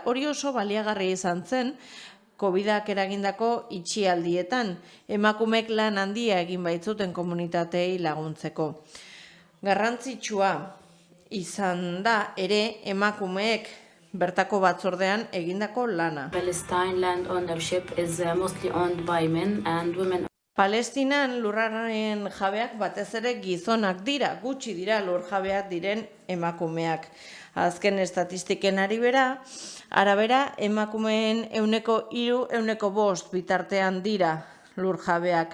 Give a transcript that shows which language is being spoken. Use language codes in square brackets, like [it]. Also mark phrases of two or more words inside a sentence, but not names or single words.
[eu] Hori oso baliagarria izan zen, COVID-ak eragindako itxialdietan, emakumeek lan handia egin baitzuten komunitatei laguntzeko. Garrantzitsua izan da ere emakumeek bertako batzordean egindako lana. [en] Palestine land ownership is mostly owned by men and women. [eu] Palestinan lurraren jabeak batez ere gizonak dira, gutxi dira lur jabeak diren emakumeak. Azken estatistiken arabera, emakumeen 3–5% bitartean dira lur jabeak.